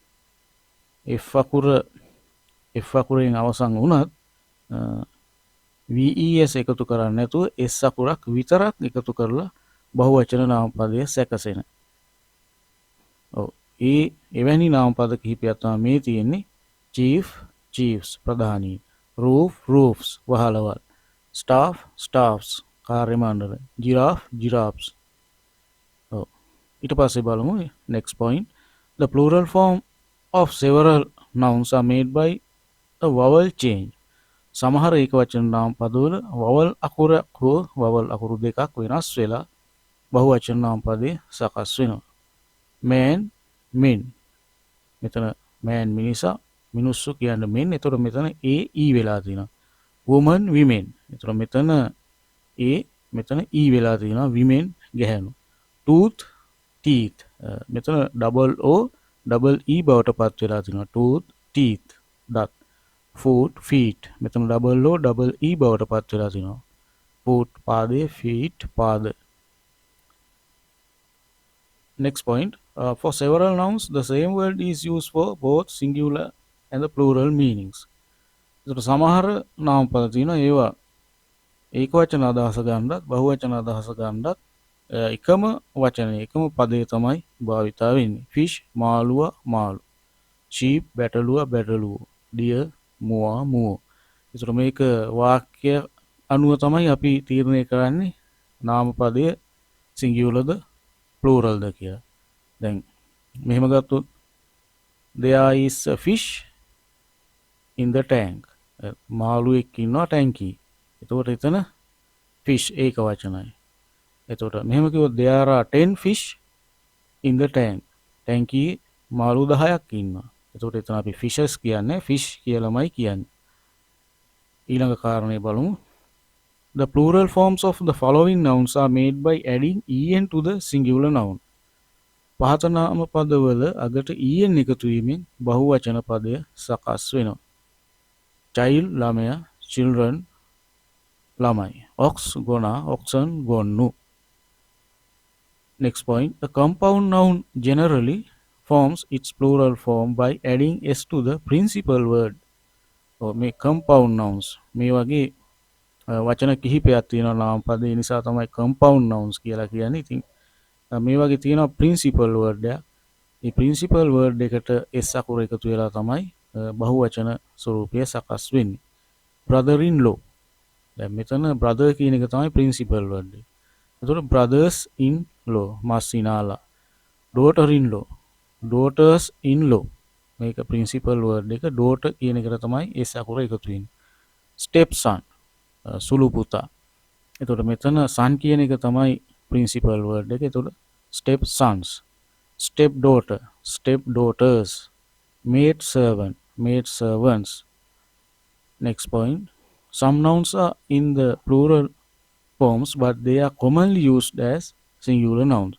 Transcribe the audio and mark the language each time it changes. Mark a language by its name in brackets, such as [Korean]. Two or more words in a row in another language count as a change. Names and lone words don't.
[Sinhala] f අකුරෙන් අවසන් වුණත් ves එකතු කරන්නේ නැතුව s අකුරක් විතරක් එකතු කරලා බහුවචන නාම පදය සැකසෙන. ඔව් එවැනි නාම පද කිහිපයක් තමයි මේ තියෙන්නේ. [English] chief chiefs ප්‍රධානී, roof roofs වහලවල්, staff staffs කාර්ය මණ්ඩල, giraffe giraffes. [Sinhala] ඔව් ඊට පස්සේ බලමු [English] next point. The plural form of several nouns are made by a vowel change. [Sinhala] සමහර ඒකවචන නාම පදවල vowel අකුරු දෙකක් වෙනස් වෙලා බහුවචන නාම පදේ සකස් වෙනවා. [English] man men. [Sinhala] මෙතන man මිනිසා, මිනිස්සු කියන්නේ men. එතකොට මෙතන e වෙලා තියෙනවා. [English] woman women. [Sinhala] එතකොට මෙතන මෙතන e වෙලා තියෙනවා. women ගැහැණු. [English] tooth teeth. [Sinhala] මෙතන [English] double o double e [Sinhala] බවට පත් වෙලා තියෙනවා. [English] tooth teeth දත්. foot feet. [Sinhala] මෙතන [English] double o double e [Sinhala] බවට පත් වෙලා තියෙනවා. foot පාදයේ, feet පාද. [English] Next point. For several nouns, the same word is used for both singular and the plural meanings. [Sinhala] ඒකට සමහර නාම පද තියෙනවා ඒවා ඒකවචන අදහස ගන්නත් බහුවචන අදහස ගන්නත් එකම වචනේ එකම පදේ තමයි භාවිතා වෙන්නේ. fish මාළුවා මාළු, sheep බැටළුවා බැටළුව, deer මුවා මුව. ඒතර මේක වාක්‍ය අනුව තමයි අපි තීරණය කරන්නේ නාම පදය singular ද plural ද කියලා. දැන් මෙහෙම ගත්තොත් [English] there is a fish in the tank. [Sinhala] මාළුවෙක් ඉන්නවා ටැංකියේ. එතකොට එතන fish ඒක වචනයි. එතකොට මෙහෙම කිව්වොත් [English] there are 10 fish in the tank. [Sinhala] ටැංකියේ මාළු 10ක් ඉන්නවා. එතකොට එතන අපි fishes කියන්නේ fish කියලාමයි කියන්නේ. ඊළඟ කාරණේ බලමු. [English] The plural forms of the following nouns are made by adding en to the singular noun. [Sinhala] පහත නාම පදවල අගට en එකතු වීමෙන් බහුවචන පදය සකස් වෙනවා. child ළමයා, children ළමයි, ox ගොනා, oxen ගොන්නු. [English] Next point. A compound noun generally forms its plural form by adding s to the principal word. [Sinhala] මේ [English] compound nouns [Sinhala] මේ වගේ වචන කිහිපයක් තියෙනවා නාම පදේ නිසා තමයි [English] compound nouns [Sinhala] කියලා කියන්නේ. ඉතින් මේ වගේ තියෙනවා [English] principal word [Sinhala] එක. මේ [English] principal word [Sinhala] එකට s අකුර එකතු වෙලා තමයි බහුවචන ස්වරූපය සකස් වෙන්නේ. [English] brother in law. [Sinhala] දැන් මෙතන brother කියන එක තමයි [English] principal word [Sinhala] එක. [English] එතකොට brothers in law මාසිනාලා. daughter in law, daughters in law. [Sinhala] මේක [English] principal word [Sinhala] එක. daughter කියන එකට තමයි s අකුර එකතු වෙන්නේ. [English] step son [Sinhala] සුළු පුතා. එතකොට මෙතන son කියන එක තමයි [English] principal word [Sinhala] එක. [English] එතකොට step sons, step daughter, step daughters, maid servant, maid servants. Next point. Some nouns are in the plural forms but they are commonly used as singular nouns.